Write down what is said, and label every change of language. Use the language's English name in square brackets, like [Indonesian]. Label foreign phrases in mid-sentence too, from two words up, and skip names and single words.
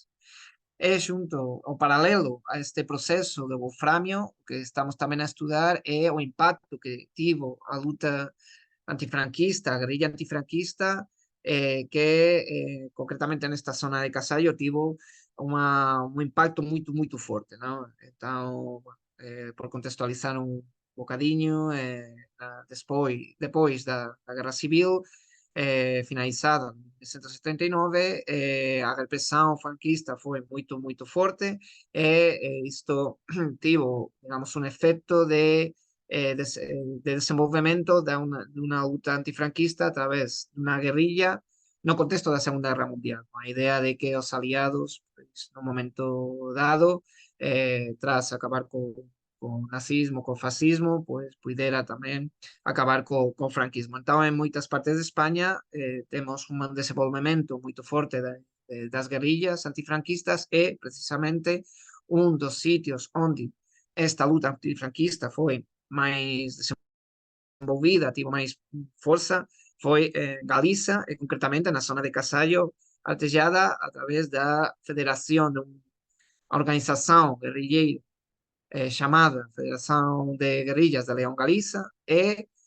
[Galician] E xunto ao paralelo a este proceso do wolframio, o que estamos tamén a estudar é o impacto que tivo a luta antifranquista, a guerrilla antifranquista, que concretamente nesta zona de Casallo tivo un impacto moito forte, non? Então, por contextualizar un bocadiño, depois da Guerra Civil, finalizada em 1979, [Portuguese] a repressão franquista foi muito forte e isto tivo, digamos, um efeito de desenvolvimento de uma luta antifranquista através de uma guerrilha no contexto da Segunda Guerra Mundial, com a ideia de que os aliados, pues, no momento dado, tras acabar com o nazismo, com o fascismo, pues, pudera também acabar com o franquismo. Então, em muitas partes de Espanha, temos um desenvolvimento muito forte das guerrillas antifranquistas e, precisamente, um dos sítios onde esta luta antifranquista foi mais desenvolvida, [Galician] tivo máis forza, [Portuguese] foi Galiza, e concretamente na zona de Casallo, [Galician] artellada a través da federación de unha organización guerrilleira chamada Federación de Guerrillas de León Galiza e